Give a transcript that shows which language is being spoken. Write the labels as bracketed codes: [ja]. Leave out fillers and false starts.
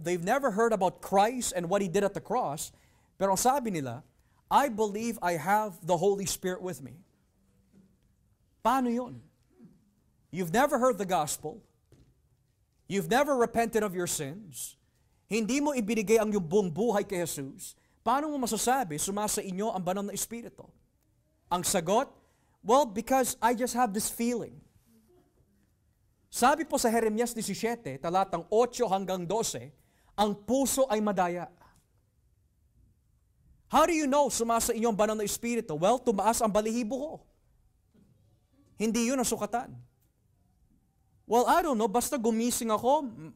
[en] They've never heard about Christ and what He did at the cross. [tl] Pero ang sabi nila, [en] I believe I have the Holy Spirit with me. [tl] Paano yun? [en] You've never heard the gospel. You've never repented of your sins. [tl] Hindi mo ibinigay ang iyong buong buhay kay Jesus. Paano mo masasabi, sumasa inyo ang banal na Espiritu? Ang sagot, [en] well, because I just have this feeling. [tl] Sabi po sa Jeremias 17, talatang 8 hanggang 12, ang puso ay madaya. [en] How do you know [tl] sumasa inyo ang banal na Espiritu? Well, tumaas ang balahibo ko. Hindi yun ang sukatan. Well, [en] I don't know, [tl] basta gumising ako,